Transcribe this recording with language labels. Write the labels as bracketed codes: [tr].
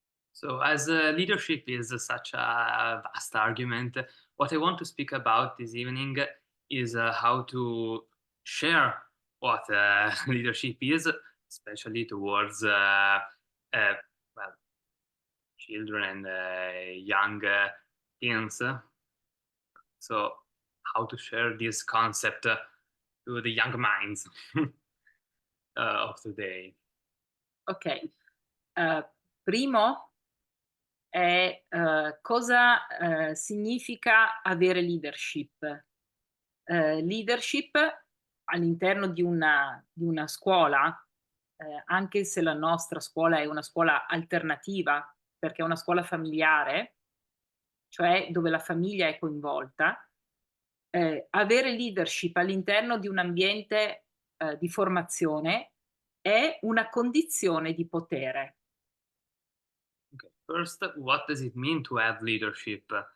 [en] So, as leadership is such a vast argument, what I want to speak about this evening is how to share what leadership is, especially towards well, children and young teens. So, how to share this concept to the young minds of today. Ok. [it] Primo è cosa significa avere leadership. Leadership all'interno di una scuola, anche se la nostra scuola è una scuola alternativa, perché è una scuola familiare, cioè dove la famiglia è coinvolta, avere leadership all'interno di un ambiente di formazione è una condizione di potere. [en] Okay. First, what does it mean to have leadership?